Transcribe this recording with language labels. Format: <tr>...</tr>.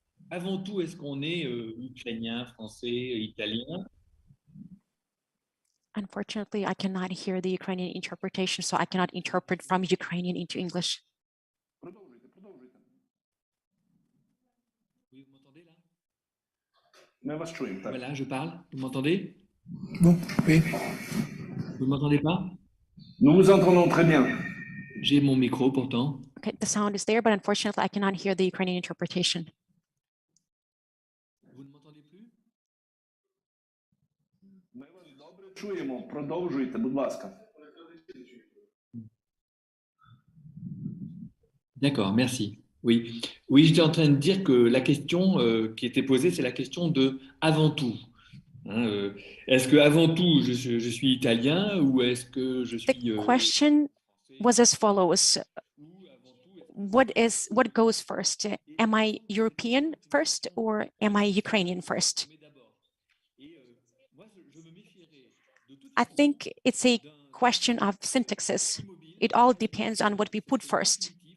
<fr>Avant tout, est-ce qu'on est ukrainien, français, italien?</fr> <en>Unfortunately, I cannot hear the Ukrainian interpretation, so I cannot interpret from Ukrainian into English.</en> <fr>Oui, vous m'entendez là?</fr> <uk>Ми вас чуємо, так.</uk> <fr>Voilà, je parle. Vous m'entendez? Ну, oui. Vous ne m'entendez pas? Nous vous entendons très bien. J'ai mon micro pourtant.</fr> <en>Okay, the sound is there, but unfortunately, I cannot hear the Ukrainian interpretation.</en> <fr>Vous ne m'entendez plus?</fr> <uk>Ми вас добре чуємо. Продовжуйте, будь ласка.</uk> <fr>D'accord, merci. Oui, oui, j'étais en train de dire que la question qui était posée, c'est la question de avant tout. Est-ce que avant tout je suis italien ou est-ce que je suis</fr> <en>The question was as follows: what goes first? Am I European first or am I Ukrainian first? I think it's a question of syntaxes. It all depends on what we put first.</en>